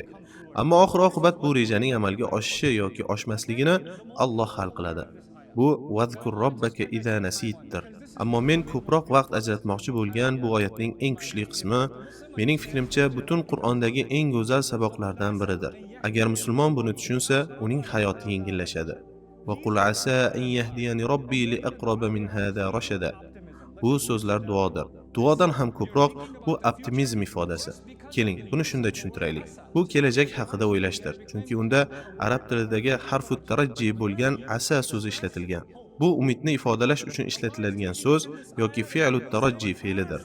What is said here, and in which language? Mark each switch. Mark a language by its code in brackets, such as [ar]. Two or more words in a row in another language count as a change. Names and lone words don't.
[uz] Ammo oxir-oqibat bu rejaning amalga oshishi yoki oshmasligini Alloh hal qiladi. Bu [ar] واذكر ربك إذا نسيت. [uz] Ammo men ko'proq vaqt ajratmoqchi bo'lgan bu oyatning eng kuchli qismi, mening fikrimcha, butun Qur'ondagi eng go'zal saboqlardan biridir. Agar musulmon buni tushunsa, uning hayoti yengillashadi. [ar] وقل عسى أن يهدين ربي لأقرب من هذا رشدا. [uz] Bu so'zlar duodir. Duodan ham ko'proq bu optimizm ifodasi. Keling, buni shunday tushuntiraylik. Bu kelajak haqida o'ylashdir, chunki unda arab tilidagi [ar] حرف الترجي [uz] bo'lgan asa so'zi ishlatilgan. Bu umidni ifodalash uchun ishlatiladigan so'z yoki [ar] فعل الترجي [uz] fe'lidir.